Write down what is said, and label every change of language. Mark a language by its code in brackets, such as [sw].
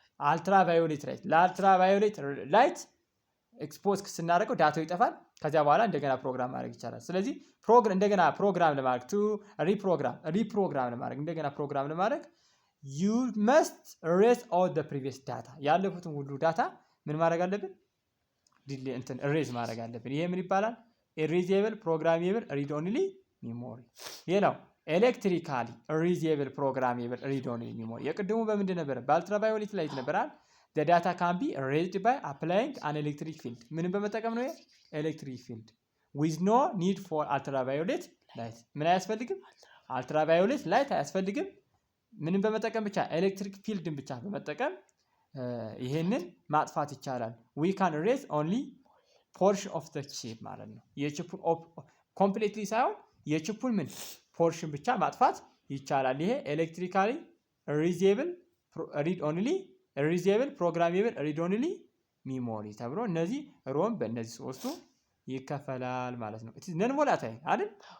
[am] አልትራቫዮሌት ላይት። ለአልትራቫዮሌት ላይት ኤክስፖዝ ስናደርገው ዳታው ይጠፋል። ከዚያ በኋላ እንደገና ፕሮግራም ማድረግ ይቻላል። ስለዚህ እንደገና ፕሮግራም ለማድረግ ቱ ሪፕሮግራም ለማድረግ እንደገና ፕሮግራም ለማድረግ [en] ዩ መስት ሬዝ ኦል ዘ ፕሪቪየስ ዳታ [am] ያለፉትን ሁሉ ዳታ ምን ማድረግ አለብን? ሬዝ ማድረግ አለብን። ይሄ ምን ይባላል? ኢሪዜብል ፕሮግራሜብል ሪድ ኦንሊ ሚሞሪ። ሌላው ኤሌክትሪካሊ ሪዜብል ፕሮግራሜብል ሪድ ኦንሊ ሚሞሪ። የቅድሙ በምንድን ነበረ? በአልትራቫዮሌት ላይት ነበራል። [en] the data can be raised by applying an electric field። [am] ምንም በመጠቀም ነው? [en] ኤሌክትሪክ ፊልድ with no need for ultraviolet light። [am] ምን አያስፈልግም? አልትራቫዮሌት ላይት አያስፈልግም። ምንም በመጠቀም ብቻ ኤሌክትሪክ ፊልድን ብቻ በመጠቀም ይሄንን ማጥፋት ይቻላል። [en] we can raise only portion of the chip [am] ማለት ነው። የቺፑን ኮምፕሊትሊ ሳይሆን የቺፑን ምን ፖርሽን ብቻ ማጥፋት ይቻላል። ይሄ ኤሌክትሪካሊ ሪዜብል ሪድ ኦንሊ ሪዜብል ፕሮግራሜብል ሪድ ኦንሊ ሚሞሪ ተብሎ እነዚህ ሮም በእነዚህ ሶስቱ ይከፈላል ማለት ነው። ነን ቮላታይል አይደል?